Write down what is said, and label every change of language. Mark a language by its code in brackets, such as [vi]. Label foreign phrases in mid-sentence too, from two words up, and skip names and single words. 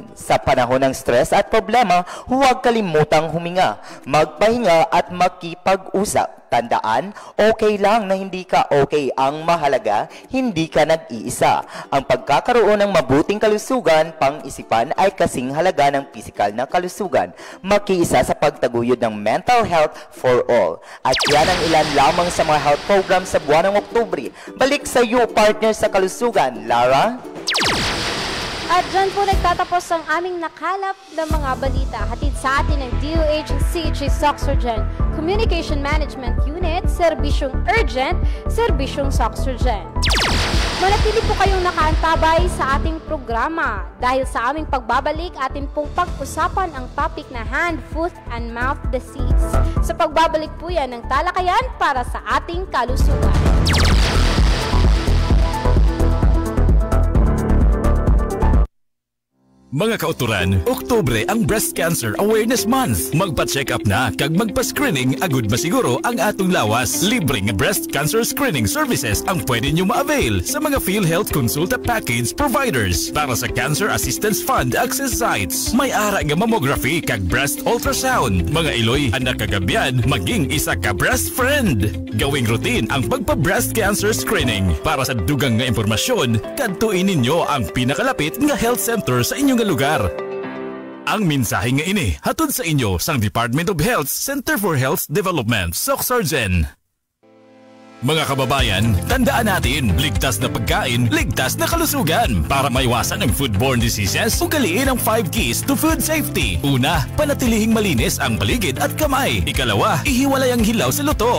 [tl] Sa panahon ng stress at problema, huwag kalimutang huminga, magpahinga at makipag-usap. Tandaan, okay lang na hindi ka okay. Ang mahalaga, hindi ka nag-iisa. Ang pagkakaroon ng mabuting kalusugan, pang-isipan ay kasing halaga ng pisikal na kalusugan. Makiisa sa pagtaguyod ng [en] mental health for all. [tl] At yan ang ilan lamang sa mga [en] health programs [tl] sa buwan ng Oktubre. Balik sa iyo, partner sa kalusugan, Lara. At dyan po nagtatapos ang aming nakalap na mga balita. Hatid sa atin ng DOH CHA SOCSURGEN Communication Management Unit, Serbisyong Urgent, Serbisyong SOCSURGEN. Manatili po kayong nakaantabay sa ating programa. Dahil sa aming pagbabalik, atin pong pag-usapan ang topic na [en] hand, foot, and mouth disease. [tl] Sa pagbabalik po yan ng talakayan para sa ating kalusugan. [hil] Mga kauturan, Oktubre ang Breast Cancer Awareness Month. Magpa-check up na kag magpa-screening agud masiguro ang atong lawas. [tl] Libreng [en] breast cancer screening services [tl] ang pwede nyo ma-avail sa mga PhilHealth Consulta Package Providers. [hil] Para sa Cancer Assistance Fund access sites, may ara nga mammography kag [en] breast ultrasound. [hil] Mga iloy, anak kagabyan, maging isa ka [en] breast friend. [hil] Gawing routine ang pagpa- [en] breast cancer screening. [hil] Para sa dugang nga impormasyon, kadtuin ninyo ang pinakalapit nga health center sa inyong lugar. Ang mensahe nga ini hatod sa inyo sang Department of Health Center for Health Development, SOCSURGEN. [tl] Mga kababayan, tandaan natin, ligtas na pagkain, ligtas na kalusugan. Para maiwasan ang [en] foodborne diseases, [tl] ugaliin ang 5 [en] keys to food safety. [tl] Una, panatilihing malinis ang paligid at kamay. Ikalawa, ihiwalay ang hilaw sa luto.